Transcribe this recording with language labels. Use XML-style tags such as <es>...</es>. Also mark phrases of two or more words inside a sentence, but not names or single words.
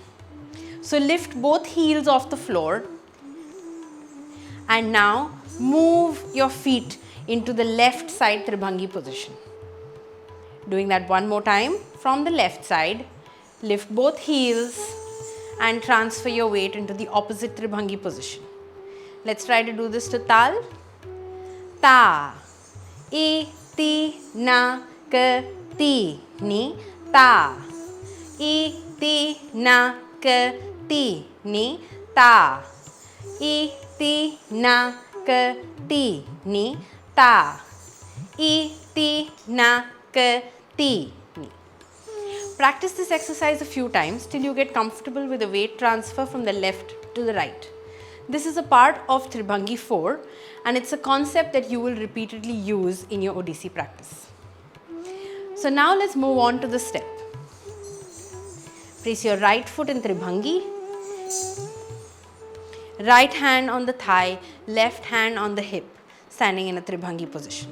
<en>So lift both heels off the floor and now move your feet into the left side Tribhangi position. Doing that one more time from the left side, lift both heels and transfer your weight into the opposite Tribhangi position. Let's try to do this to Tal. Ta, I, ti, na, ka, ti, ni. Ta, I, ti, na, ka, ti, ni. Ta, I, ti, na, ka, ti, ni. Ta, I, ti, na, ka, ti, ni. Practice this exercise a few times till you get comfortable with the weight transfer from the left to the right. This is a part of Tribhangi 4 and it's a concept that you will repeatedly use in your Odissi practice. So now let's move on to the step. Place your right foot in Tribhangi, right hand on the thigh, left hand on the hip, standing in a Tribhangi position.</en>